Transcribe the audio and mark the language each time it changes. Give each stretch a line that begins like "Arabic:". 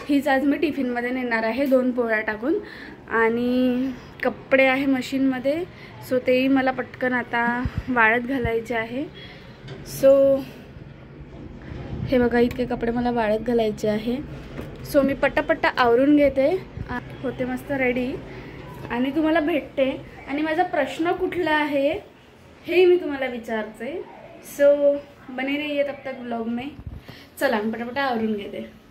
Marathi: हीच आज मी टिफिनमध्ये नेणार आहे 2 पोळ्या टाकून। आणि कपडे आहे मशीनमध्ये, सो तेही मला पटकन आता वाळत घालायचे आहे। सो हे बघा, इतके कपडे मला वाळत घालायचे आहे। सो मी पटापट्टा आवरून घेते, होते मस्त रेडी आणि तुम्हाला भेटते। आणि माझा प्रश्न कुठला आहे हे मी तुम्हाला विचारते।
Hindi: सो बने रहिए तब तक व्लॉग में।
Marathi: चला मी पटापटा आवरून घेते।